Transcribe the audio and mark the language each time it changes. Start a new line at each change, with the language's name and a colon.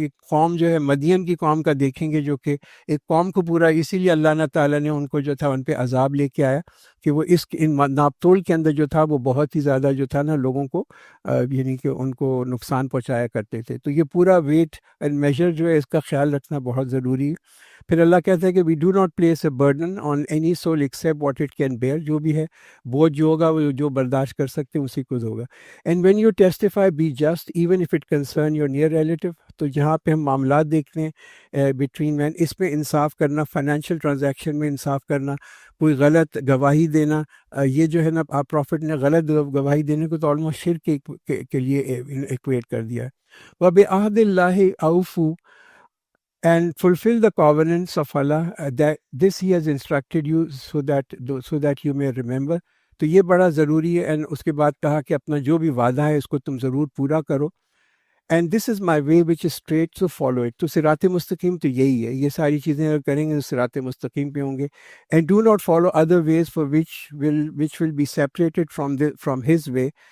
Urdu: قوم جو ہے مدین کی قوم کا دیکھیں گے، جو کہ ایک قوم کو پورا اسی لیے اللہ تعالیٰ نے ان کو جو تھا ان پہ عذاب لے کے آیا کہ وہ ان ناپ تول کے اندر جو تھا وہ بہت ہی زیادہ جو تھا نا لوگوں کو یعنی کہ ان کو نقصان پہنچایا کرتے تھے۔ تو یہ پورا ویٹ اینڈ میجر جو ہے اس کا خیال رکھنا بہت ضروری ہے۔ پھر اللہ کہتا ہے کہ
English: we do not place a burden on any soul except what it can bear,
Urdu: جو بھی ہے بوجھ جو ہوگا وہ جو برداشت کر سکتے ہیں اسی کو ہوگا۔
English: And when you testify be just even if it concern your near relative.
Urdu: تو جہاں پہ ہم معاملات دیکھتے ہیں بٹوین مین، اس میں انصاف کرنا، فائنینشیل ٹرانزیکشن میں انصاف کرنا، کوئی غلط گواہی دینا، یہ جو ہے نا آپ پروفٹ نے غلط گواہی دینے کو تو آلموسٹ شرک کے لیے ایکویٹ کر دیا ہے.
Arabic: وَبِعَهْدِ اللَّهِ أَوْفُوا
English: and fulfill the covenants of Allah, that this he has instructed you so that you may remember.
Urdu: تو یہ بڑا ضروری ہے. اینڈ اس کے بعد کہا کہ اپنا جو بھی وعدہ ہے اس کو تم ضرور پورا کرو.
English: And this is my way which is straight, so follow it.
Urdu: تو صراط مستقیم تو یہی ہے، یہ ساری چیزیں اگر کریں گے تو صراط مستقیم پہ ہوں گے.
English: And do not follow other ways for which will be separated from his way.